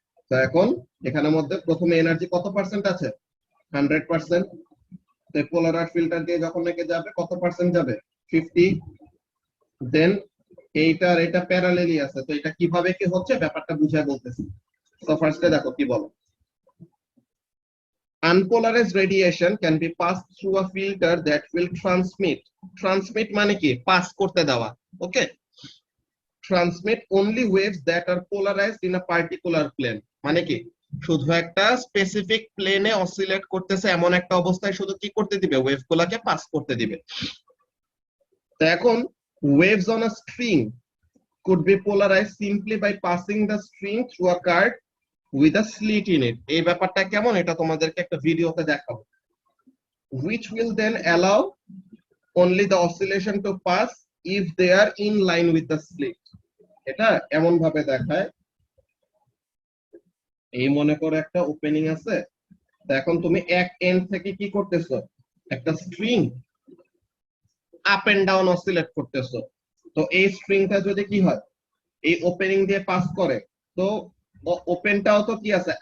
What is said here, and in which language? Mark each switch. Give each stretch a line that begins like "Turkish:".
Bangla: তো এখন এখানের মধ্যে প্রথমে এনার্জি কত পার্সেন্ট আছে? 100%। তো পোলারাইজ ফিল্টার দিয়ে যখন একে যাবে কত পার্সেন্ট যাবে? 50। দেন এইটার এটা প্যারালেলি আছে, তো এটা কিভাবে কি হচ্ছে ব্যাপারটা বুঝায় বলতেছি। তো ফার্স্টে দেখো কি বলো।
English: Unpolarized radiation can be passed through a filter that will transmit.
Bangla: Transmit মানে কি? পাস করতে দেওয়া।
English: Okay, transmit only waves that are polarized in a particular plane.
Bangla: মানে কি? শুধু একটা স্পেসিফিক প্লেনে অসিলেট করতেছে এমন একটা অবস্থায় শুধু কি করতে দিবে? ওয়েভ গুলাকে পাস করতে দিবে। তো এখন
English: waves on a string could be polarized simply by passing the string through a card with a slit in it.
Bangla: এই ব্যাপারটা কেমন এটা তোমাদেরকে একটা ভিডিওতে দেখাবো,
English: which will then allow only the oscillation to pass if they are in line with the slit.
Bangla: এটা এমন ভাবে দেখায়, এই মনে করো একটা ওপেনিং আছে, তো এখন তুমি এক এন্ড থেকে কি করতেছো? একটা string up and down oscillate করতেছো। তো এই স্ট্রিংটা যদি কি হয়, এই ওপেনিং দিয়ে পাস করে, তো ওপেনটাও তো কি আছে?